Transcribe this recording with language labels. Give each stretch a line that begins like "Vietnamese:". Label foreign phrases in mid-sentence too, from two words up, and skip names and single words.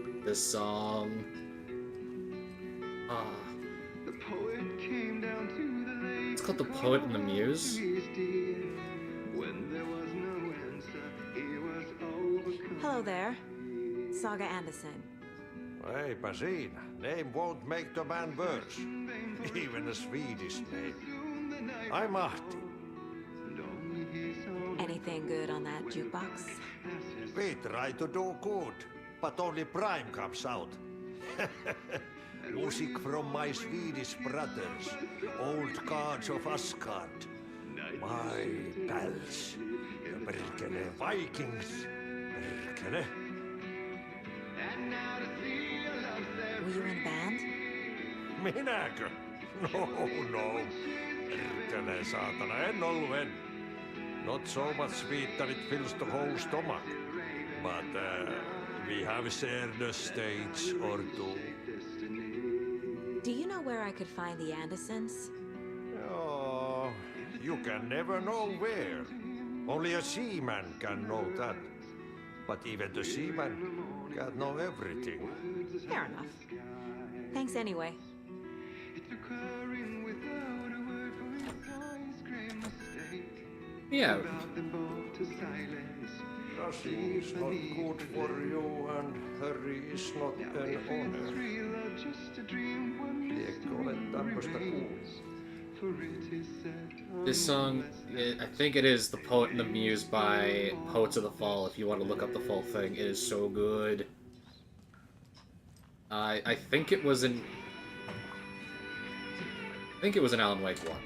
English: this song. Ah. It's called The Poet and the Muse. Hello there. Saga Anderson.
Finnish: Eipä siinä.
English: Name won't make the man worse. Even a Swedish name. I'm Ahti. Anything good on that jukebox? We try to do good, but only Prime comes out. Music from my Swedish brothers, old gods of Asgard. My pals, the perkele Vikings. Perkele. Were you in a band?
Finnish: Minäkö? No. Perkele saatana, en ollut en.
English: Not so much sweet that it fills the whole stomach. But we have shared a stage or two. Do you know where I could find the Andersons? Oh, you can never know where. Only a seaman can know that. But even the seaman can't know everything. Fair enough. Thanks anyway. Yeah. Rushing is not good for you, and hurry is not an honor.
Finnish: Liekö olet tämmöstä kuullut?
English: This song, I think it is The Poet and the Muse by Poets of the Fall, if you want to look up the full thing. It is so good. I think it was an Alan Wake one.